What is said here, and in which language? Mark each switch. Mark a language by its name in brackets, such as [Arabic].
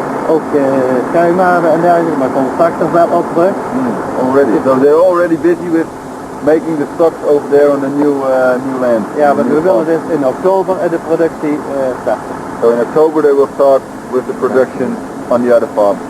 [Dutch] Ook schuimhaven en dergelijke, maar contractors wel opgedrukt. [English] Already. So they're already busy with making the stocks over there on the new land. [Dutch] Ja, maar we willen dus in oktober de productie starten. [English] So in October they will start with the production on the other farm.